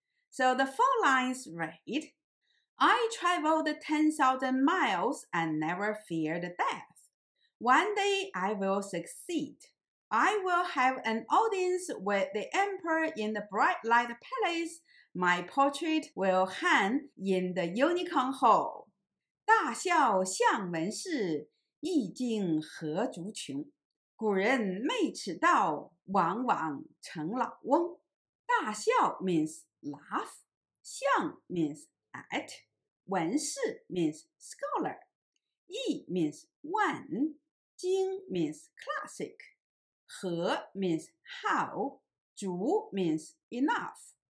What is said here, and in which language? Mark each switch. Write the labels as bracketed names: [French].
[English] So the four lines read, I traveled 10,000 miles and never feared death. One day I will succeed. I will have an audience with the emperor in the bright light palace. My portrait will hang in the unicorn hall. [Chinese] 大笑向文士，意境何足穷。古人昧此道，往往成老翁。 [English] 大笑 means laugh. 向 means at. 文士 means scholar. 意 means one. 经 means classic. 何 means how. 足 means enough.